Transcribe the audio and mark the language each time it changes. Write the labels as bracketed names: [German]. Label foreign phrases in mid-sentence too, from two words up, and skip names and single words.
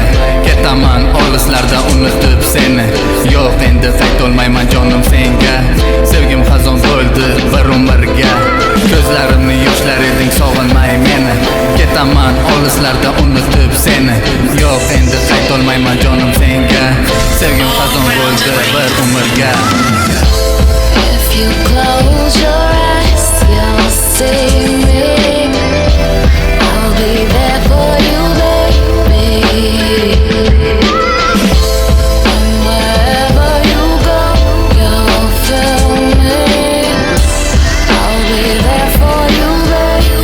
[Uzbek] Ketaman olislarda unutib seni. Yo'q endi qaytolmayman jonim senga. Sevgim xazon bo'ldi bir umrga. Gözlarimni yoshlar eding, sog'inmay meni. Ketaman olislarda unutib seni. Yo'q endi qaytolmayman jonim senga. Sevgim xazon bo'ldi bir umrga. [English] If you close your eyes, you'll see me. I'll be there for you, baby. And wherever you go, you'll feel me. I'll be there for you, baby.